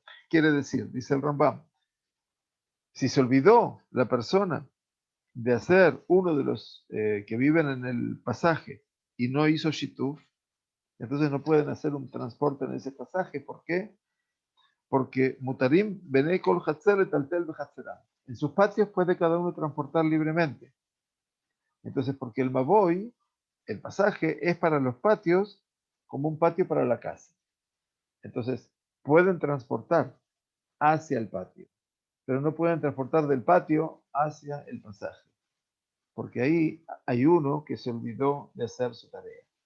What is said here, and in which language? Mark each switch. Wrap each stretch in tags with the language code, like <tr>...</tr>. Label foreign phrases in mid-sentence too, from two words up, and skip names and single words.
<es>Quiere decir, dice el Rambam, si se olvidó la persona de hacer uno de los que viven en el pasaje y no hizo shituf, entonces no pueden hacer un transporte en ese pasaje. ¿Por qué?</es> <he>porque מותרים בני כל חצר לטלטל בחצרם.</he> <es>En sus patios puede cada uno transportar libremente. Entonces, porque el maboy, el pasaje, es para los patios como un patio para la casa. Entonces, pueden transportar hacia el patio, pero no pueden transportar del patio hacia el pasaje, porque ahí hay uno que se olvidó de hacer su tarea.</es>